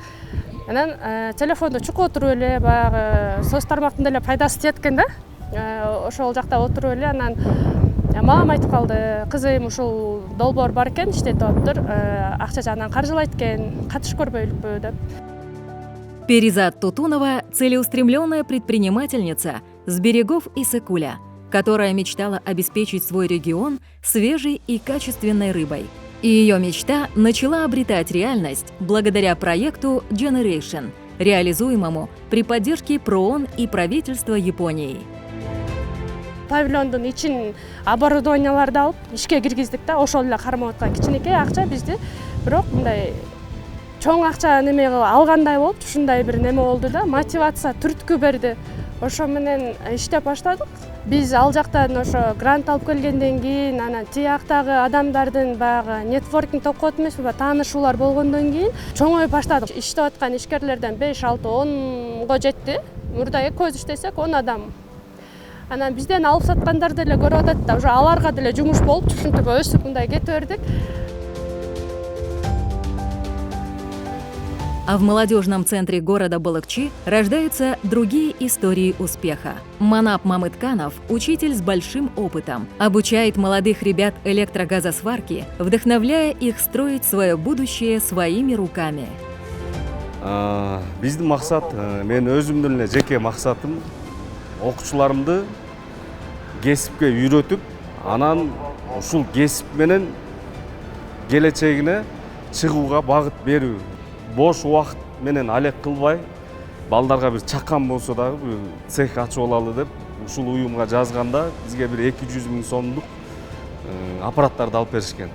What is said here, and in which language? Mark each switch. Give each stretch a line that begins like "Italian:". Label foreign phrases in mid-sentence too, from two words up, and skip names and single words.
Kyrgyz: Анан телефондо чукуп отуруп эле баягы соц тармактын деле пайдасы тиет экен да. Ошол жакта отуруп эле анан мамам айтып калды, кызым ушул долбоор бар экен, иштетип атыптыр, акча жагынан каржылайт экен, катышып көрбөйлүкпү деп.
Russian: Перизат Тутунова – целеустремленная предпринимательница с берегов Иссык-Куля, которая мечтала обеспечить свой регион свежей и качественной рыбой. И ее мечта начала обретать реальность благодаря проекту Generation, реализуемому при поддержке ПРООН и правительства Японии.
Kyrgyz: Павильондун ичин оборудованияларды алып ишке киргиздик да, ошол эле кармап аткан кичинекей акча бизди, бирок мындай чоң акча неме алгандай болуп, ушундай бир неме болду да, мотивация, түрткү берди. Ошо менен иштеп баштадык. Биз ал жактан ошо грант алып келгенден кийин, анан тияктагы адамдардын баягы нетворкинг токот эмеспи, таанышуулар болгондон кийин чоңоюп баштадык. Иштеп аткан ишкерлерден 5, 6, 10го жетти. Мурда экөөбүз иштесек 10 адам. Анан бизден алып саткандар деле көрүп атат да, уже аларга деле жумуш болуп, ушинтип өсүп мындай кете бердик.
Russian: А в молодежном центре города Балыкчи рождаются другие истории успеха. Манап Мамытканов – учитель с большим опытом, обучает молодых ребят электрогазосварки, вдохновляя их строить свое будущее своими руками.
Kyrgyz: Биздин максат, мен өзүмдүн эле жеке максатым окуучуларымды кесипке үйрөтүп, анан ушул кесип менен келечегине чыгууга багыт берүү. Бош убакыт менен алек кылбай, балдарга бир чакан болсо дагы бир цех ачып алалы деп ушул уюмга жазганда бизге бир 200 000 сомдук аппараттарды алып беришкен.